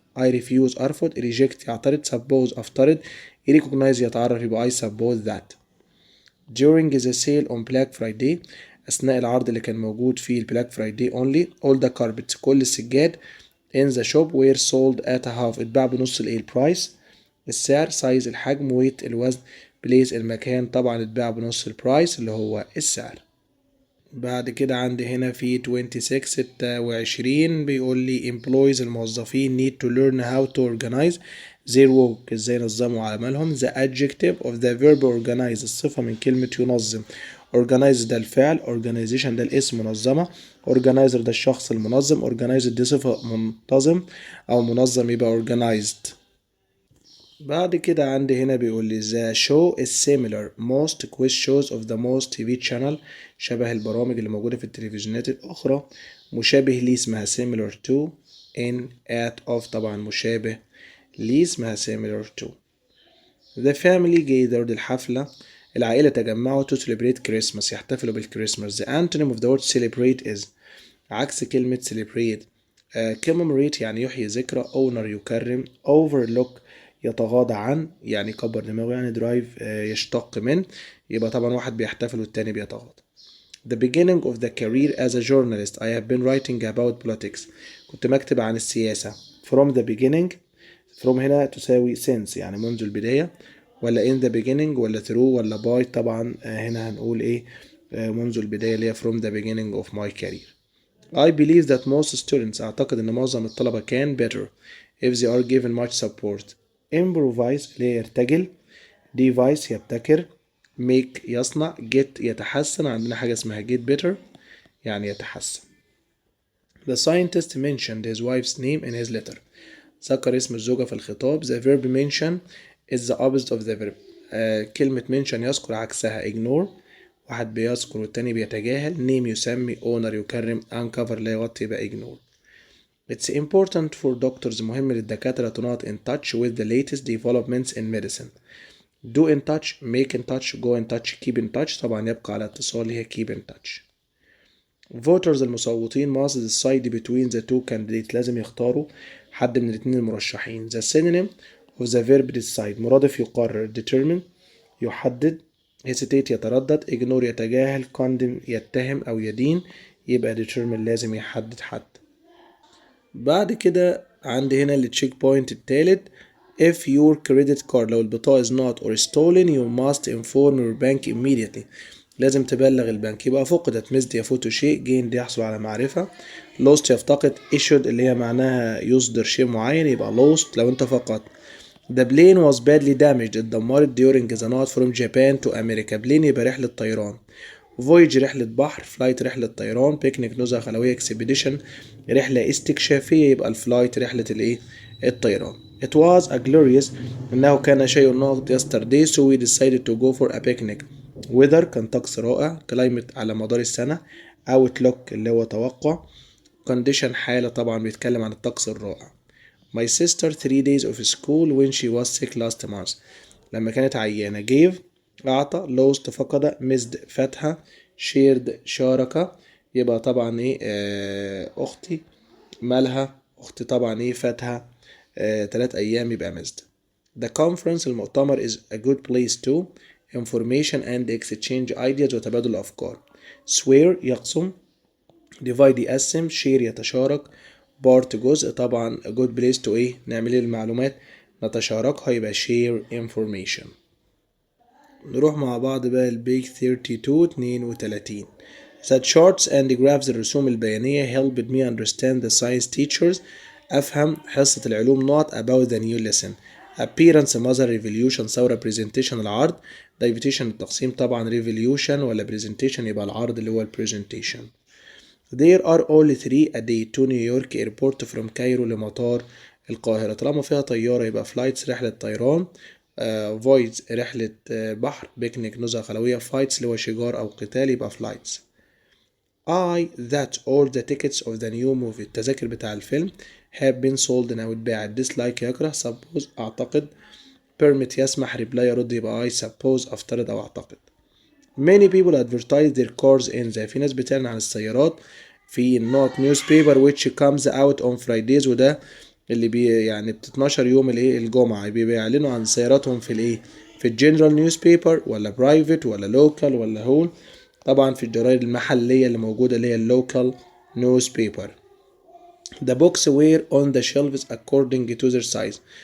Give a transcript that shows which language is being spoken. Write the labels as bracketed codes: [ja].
[en] I refuse أرفض reject يعترض suppose أفترض recognize يتعرف يبقى I suppose that. During the sale on Black Friday [ar] أثناء العرض اللي كان موجود فيه البلاك فرايداي [en] only all the carpets كل السجاد in the shop were sold at a half [ar] اتباع بنص البرايس. السعر size الحجم weight الوزن place المكان طبعا اتباع بنص البرايس اللي هو السعر. بعد كده عندي هنا في 26 بيقول لي [en] employees [ar] الموظفين [en] need to learn how to organize their work [ar] ازاي ينظموا عملهم. [en] the adjective of the verb organize [ar] الصفة من كلمة ينظم. organize ده الفعل organization ده الاسم منظمة organizer ده الشخص المنظم organized دي صفة منتظم أو منظم يبقى organized. بعد كده عندي هنا بيقول لي [en] the show is similar most quiz shows of the most TV channel [ar] شبه البرامج اللي موجودة في التلفزيونات الأخرى مشابه ليه اسمها [en] similar to in at of طبعا مشابه ليه اسمها similar to. The family gathered [ar] الحفلة العائلة تجمعوا [en] to celebrate Christmas [ar] يحتفلوا بالكريسماس. [en] The antonym of the word celebrate is [ar] عكس كلمة [en] celebrate. [ar] commemorate يعني يحيي ذكرى. honor يكرم. overlook يتغاضى عن يعني يكبر دماغه يعني. drive يشتق من. يبقى طبعا واحد بيحتفل والتاني بيتغاضى. [en] The beginning of the career as a journalist I have been writing about politics. [ar] كنت بكتب عن السياسة. [en] From the beginning. [ar] from هنا تساوي since يعني منذ البداية ولا in the beginning ولا through ولا by. طبعا هنا هنقول ايه منذ البداية اللي هي [en] from the beginning of my career. I believe that most students [ar] أعتقد إن معظم الطلبة [en] can better if they are given much support. [ar] improvise اللي هي يرتجل. devise يبتكر. make يصنع. get يتحسن. عندنا حاجة اسمها [en] get better [ar] يعني يتحسن. [en] The scientist mentioned his wife's name in his letter. [ar] ذكر اسم الزوجة في الخطاب. [en] The verb mention is the opposite of the verb. [ar] كلمة [en] mention [ar] يذكر عكسها ignore. واحد بيذكر والتاني بيتجاهل. name يسمي. honor يكرم. uncover لا يغطي يبقى ignore. [en] It's important for doctors [ar] مهم للدكاترة [en] to not in touch with the latest developments in medicine. do in touch. make in touch. go in touch. keep in touch. [ar] طبعا يبقى على اتصال هي [en] keep in touch. voters [ar] المصوتين [en] must decide between the two candidates [ar] لازم يختاروا حد من الاثنين المرشحين. [en] the synonym of the verb decide [ar] مرادف يقرر. determine يحدد. hesitate يتردد. ignore يتجاهل. condemn يتهم أو يدين. يبقى determine لازم يحدد حد. بعد كده عندي هنا التشيك بوينت التالت. [en] if your credit card [ar] لو البطاقة [en] is not or stolen you must inform your bank immediately. [ar] لازم تبلغ البنك. يبقى فقدت missed يفوت شيء. gained يحصل على معرفة. lost يفتقد. issued اللي هي معناها يصدر شيء معين يبقى lost لو انت فقدت. [en] The plane was badly damaged [ar] اتدمرت [en] during the night from Japan to America. [ar] plane يبقى رحلة طيران. voyage رحلة بحر. flight رحلة طيران. picnic نزهة خلوية. expedition رحلة استكشافية يبقى الفلايت رحلة الايه الطيران. [en] It was a glorious [ar] إنه كان شيء ناقض [en] yesterday so we decided to go for a picnic. [ar] weather كان طقس رائع. climate على مدار السنة. outlook اللي هو توقع. condition حالة طبعا بيتكلم عن الطقس الرائع. [en] My sister 3 days of school when she was sick last month. [ar] لما كانت عيانة. gave أعطى. lost فقد. missed فاتها. shared شارك. يبقى طبعا ايه أختي مالها. أختي طبعا ايه فاتها 3 أيام يبقى missed. [en] The conference [ar] المؤتمر [en] is a good place to information and exchange ideas [ar] وتبادل الأفكار. swear يقسم. divide يقسم. share يتشارك. part جزء. طبعا [en] a good place to [ar] ايه نعمل المعلومات نتشاركها يبقى [en] share information. [ar] نروح مع بعض بقى البيج 32. [en] The charts and graphs [ar] الرسوم البيانية [en] helped me understand the science teachers [ar] أفهم حصة العلوم [en] not about the new lesson. appearance mother revolution ثورة presentation العرض. [ar] division التقسيم طبعا revolution ولا presentation يبقى العرض اللي هو presentation. [en] There are only 3 a day to New York airport from Cairo [ar] لمطار القاهرة. طالما فيها طيارة يبقى flights رحلة طيران. voyage رحلة بحر. picnic نزهة خلوية. fights اللي هو شجار أو قتال يبقى flights. [en] I that all the tickets of the new movie [ar] التذاكر بتاع الفيلم [en] have been sold [ar] أو اتباعت. dislike يكره. suppose أعتقد. permit يسمح. reply يرد يبقى [en] I suppose [ar] أفترض أو أعتقد. [en] many people advertise their cars in the [ar] في ناس بتعلن عن السيارات في not [en] newspaper which comes out on Fridays [ar] وده اللي يعني بتتنشر يوم الايه الجمعة. بيعلنوا عن سياراتهم في الايه في الجنرال نيوزبيبر ولا برايفت ولا لوكال ولا هول. طبعا في الجرايد المحلية اللي موجودة اللي هي اللوكال نيوزبيبر. [en] The books were on the shelves according to their size.